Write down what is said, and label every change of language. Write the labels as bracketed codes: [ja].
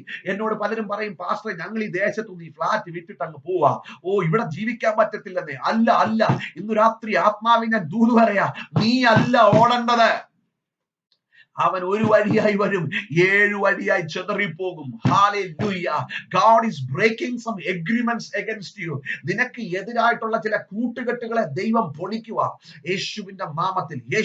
[ml] എന്നോട് പലരും പറയും, പാസ്റ്ററെ ഞങ്ങൾ ഈ ദേശത്തു ഈ ഫ്ലാറ്റ് വിറ്റിട്ട് അങ്ങ് പോവാ, ഇവിടെ ജീവിക്കാൻ പറ്റത്തില്ലെന്നേ. അല്ല അല്ല, ഇന്ന് രാത്രി ആത്മാവിനെ ദൂത് പറയാ, നീ അല്ല ഓടേണ്ടത്. അവൻ ഒരു വഴിയായി വരും, 7 വഴിയായി ചെതറിപ്പോകും. [en] Hallelujah. God is breaking some agreements against you. [ml] നിനക്ക് എതിരായിട്ടുള്ള ചില കൂട്ടുകെട്ടുകളെ ദൈവം പൊളിക്കുക യേശുവിന്റെ നാമത്തിൽ.